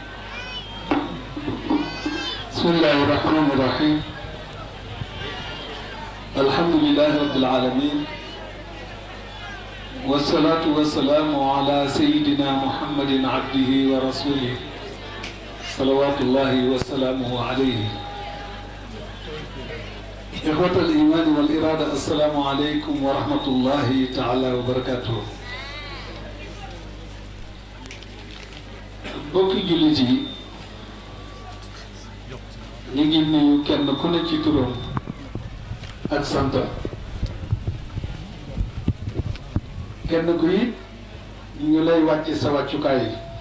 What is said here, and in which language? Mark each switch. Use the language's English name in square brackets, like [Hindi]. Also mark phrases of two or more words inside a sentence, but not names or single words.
[Arabic] بسم الله الرحمن الرحيم. الحمد لله رب العالمين. والصلاة والسلام على سيدنا محمد عبده ورسوله. صلوات الله وسلامه عليه. إخوة الإيمان والإرادة السلام عليكم ورحمة الله تعالى وبركاته. [Wolof] bokki jullit yi ñu ngi nuyu kenn ku ne ci turam ak santam. kenn ku it ñu lay wàcce sa wàccukaay yi.